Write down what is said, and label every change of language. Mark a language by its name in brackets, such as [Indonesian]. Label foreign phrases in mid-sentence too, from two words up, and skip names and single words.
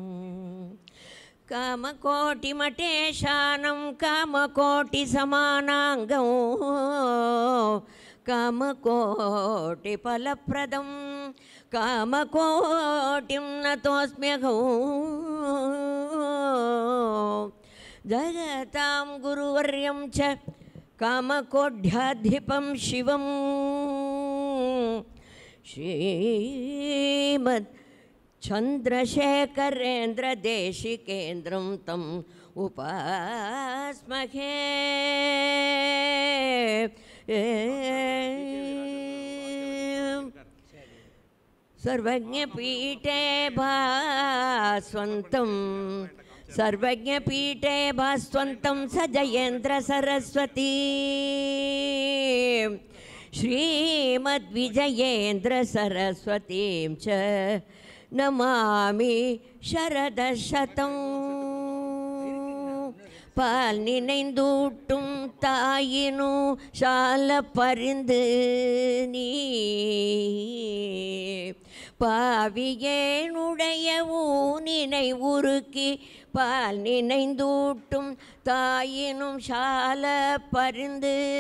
[Sanskrit] कामकोटि मठेशानम् कामकोटि समानाङ्गम् कामकोटि फलप्रदम् कामकोटिम् नतोऽस्म्यहम् जगताम् गुरुवर्यम् च कामकोट्यधिपम् शिवम् श्रीमत् चन्द्रशेखरेन्द्र देशिकेन्द्रम् तम् उपास्महे. सर्वज्ञपीठे भास्वन्तं सर्वज्ञपीठे भास्वन्तं स जयेन्द्र सरस्वती श्रीमद्विजयेन्द्र सरस्वतीं च नमामि शरदशतं. [Tamil] பால் நினைந்தூட்டும் தாயினு சால பரிந்து நீ பாவியேனுடைய ஊனினை உருக்கி பால் நினைந்தூட்டும் தாயினும் சால பரிந்து